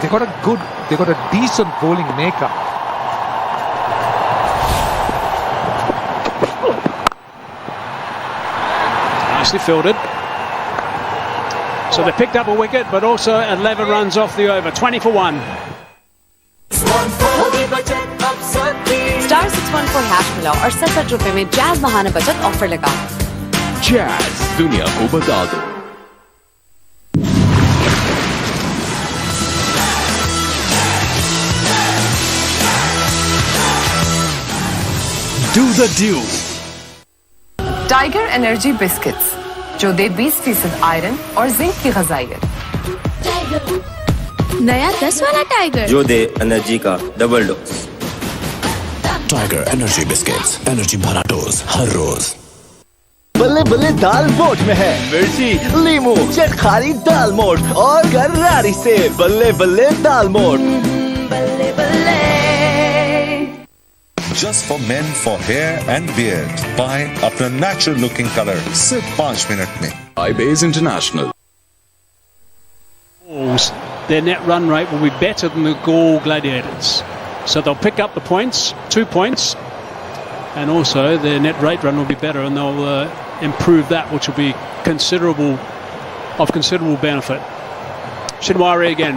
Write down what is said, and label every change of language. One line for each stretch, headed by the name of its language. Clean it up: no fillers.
English: They got a decent bowling maker. Nicely fielded. So they picked up a wicket, but also 11 runs off the over. 20 for 1.
Hindi: Star 614 hash मिलाओ और 67 रुपए में jazz महाना बचत offer लगाओ। Jazz, दुनिया को बता दो।
English: Do the do.
Hindi: Tiger energy biscuits जो दे 20% आयरन और जिंक की ग़िज़ाइयत। नया 10 वाला टाइगर जो दे एनर्जी का double dose. Tiger energy biscuits, energy भरा डोज हर रोज। बल्ले बल्ले दाल मोठ में है मिर्ची, लीमू, चटखारी दाल मोठ और गरारी से बल्ले बल्ले दाल मोठ। बल्ले बल्ले।
English: Just for men, for hair and beard. Buy अपना natural looking color
Hindi: सिर्फ 5 मिनट में।
English: iBase International. Their net run rate will be better than the Gaul Gladiators. So they'll pick up the points, 2 points, and also their net rate run will be better, and they'll improve that, which will be of considerable benefit. Shinwari again.